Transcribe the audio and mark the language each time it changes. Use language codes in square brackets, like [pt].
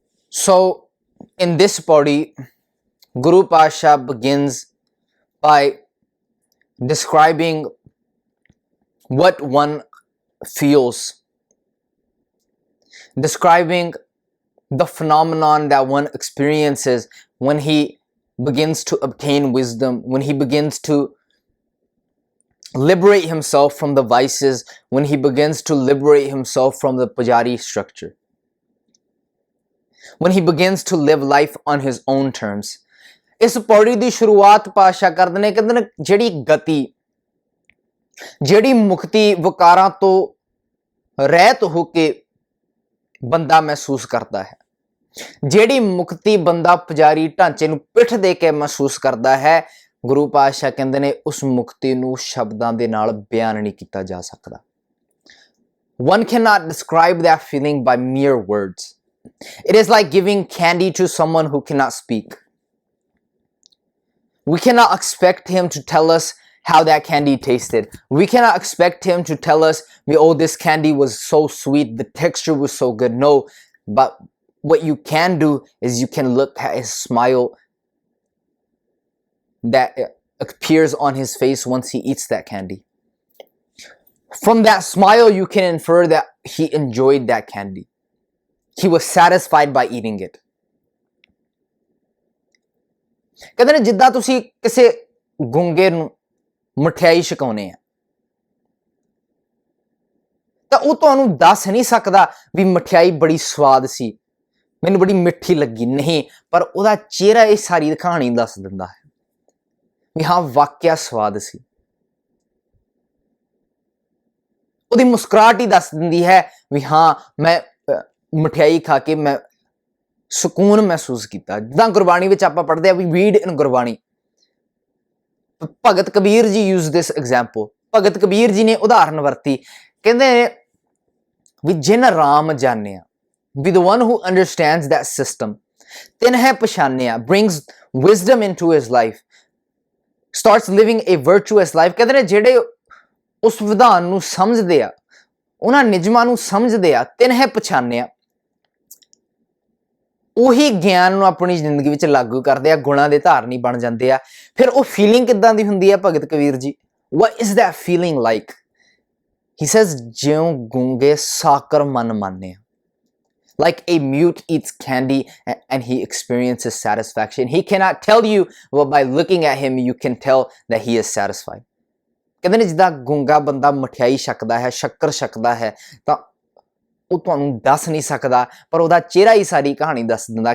[en] So in this body, Guru Pasha begins by describing what one feels, describing the phenomenon that one experiences when he begins to obtain wisdom, when he begins to liberate himself from the vices, when he begins to liberate himself from the pujari structure, when he begins to live life on his own terms. [pa] ਇਸ ਪੌੜੀ ਦੀ ਸ਼ੁਰੂਆਤ ਪਾਤਸ਼ਾਹ ਕਰਦੇ ਨੇ, ਕਹਿੰਦੇ ਨੇ ਜਿਹੜੀ ਗਤੀ, ਜਿਹੜੀ ਮੁਕਤੀ ਵਿਕਾਰਾਂ ਤੋਂ ਰਹਿਤ ਹੋ ਕੇ ਬੰਦਾ ਮਹਿਸੂਸ ਕਰਦਾ ਹੈ, ਜਿਹੜੀ ਮੁਕਤੀ ਬੰਦਾ ਪੁਜਾਰੀ ਢਾਂਚੇ ਨੂੰ ਪਿੱਠ ਦੇ ਕੇ ਮਹਿਸੂਸ ਕਰਦਾ ਹੈ, ਗੁਰੂ ਪਾਤਸ਼ਾਹ ਕਹਿੰਦੇ ਨੇ ਉਸ ਮੁਕਤੀ ਨੂੰ ਸ਼ਬਦਾਂ ਦੇ ਨਾਲ ਬਿਆਨ ਨਹੀਂ ਕੀਤਾ ਜਾ ਸਕਦਾ। [en] One cannot describe that feeling by mere words. It is like giving candy to someone who cannot speak. We cannot expect him to tell us how that candy tasted. We cannot expect him to tell us, oh, this candy was so sweet, the texture was so good. No, but what you can do is you can look at his smile that appears on his face once he eats that candy. From that smile, you can infer that he enjoyed that candy. He was satisfied by eating it. [pa] ਕਹਿੰਦੇ ਨੇ ਜਿੱਦਾਂ ਤੁਸੀਂ ਕਿਸੇ ਗੁੰਗੇ ਨੂੰ ਮਠਿਆਈ ਛਕਾਉਨੇ ਆ ਤਾਂ ਉਹ ਤੁਹਾਨੂੰ ਦੱਸ ਨਹੀਂ ਸਕਦਾ ਵੀ ਮਠਿਆਈ ਬੜੀ ਸਵਾਦ ਸੀ, ਮੈਨੂੰ ਬੜੀ ਮਿੱਠੀ ਲੱਗੀ, ਨਹੀਂ, ਪਰ ਉਹਦਾ ਚਿਹਰਾ ਇਹ ਸਾਰੀ ਕਹਾਣੀ ਦੱਸ ਦਿੰਦਾ ਹੈ ਵੀ ਹਾਂ ਵਾਕਿਆ ਸਵਾਦ ਸੀ। ਉਹਦੀ ਮੁਸਕਰਾਹਟ ਹੀ ਦੱਸ ਦਿੰਦੀ ਹੈ ਵੀ ਹਾਂ ਮੈਂ ਮਠਿਆਈ ਖਾ ਕੇ ਮੈਂ ਸਕੂਨ ਮਹਿਸੂਸ ਕੀਤਾ। ਜਿੱਦਾਂ ਗੁਰਬਾਣੀ ਵਿੱਚ ਆਪਾਂ ਪੜ੍ਹਦੇ ਆ ਵੀ [en] read in [pa] ਗੁਰਬਾਣੀ, ਭਗਤ ਕਬੀਰ ਜੀ [en] Use this example. [pa] ਭਗਤ ਕਬੀਰ ਜੀ ਨੇ ਉਦਾਹਰਨ ਵਰਤੀ, ਕਹਿੰਦੇ ਵੀ ਜਿਨ ਰਾਮ ਜਾਣਿਆ, ਵੀ [en] the one who understands that system, [pa] ਤਿਨ ਹੈ ਪਛਾਨਿਆ, [en] brings wisdom into his life, starts living a virtuous life। [pa] ਕਹਿੰਦੇ ਨੇ ਜਿਹੜੇ ਉਸ ਵਿਧਾਨ ਨੂੰ ਸਮਝਦੇ ਆ, ਉਹਨਾਂ ਨਿਯਮਾਂ ਨੂੰ ਸਮਝਦੇ ਆ, ਤਿਨ ਹੈ ਪਛਾਨਿਆ, ਉਹੀ ਗਿਆਨ ਨੂੰ ਆਪਣੀ ਜ਼ਿੰਦਗੀ ਵਿੱਚ ਲਾਗੂ ਕਰਦੇ ਆ, ਗੁਣਾਂ ਦੇ ਧਾਰਨੀ ਬਣ ਜਾਂਦੇ ਆ। ਫਿਰ ਉਹ ਫੀਲਿੰਗ ਕਿੱਦਾਂ ਦੀ ਹੁੰਦੀ ਆ Bhagat Kabir ji? [en] What is that feeling like? He says, [pa] ਜਿਉਂ ਗੂੰਗੇ ਸਾਕਰ ਮਨ ਮਾਨਿਆ, [en] like a mute eats candy and he experiences satisfaction. He cannot tell you, but by looking at him you can tell that he is satisfied. [pa] ਕਹਿੰਦੇ ਨੇ ਜਿੱਦਾਂ ਗੂੰਗਾ ਬੰਦਾ ਮਠਿਆਈ ਛਕਦਾ ਹੈ, ਸ਼ੱਕਰ ਛਕਦਾ ਹੈ, ਤਾਂ ਉਹ ਤੁਹਾਨੂੰ ਦੱਸ ਨਹੀਂ ਸਕਦਾ, ਪਰ ਉਹਦਾ ਚਿਹਰਾ ਹੀ ਸਾਰੀ ਕਹਾਣੀ ਦੱਸ ਦਿੰਦਾ।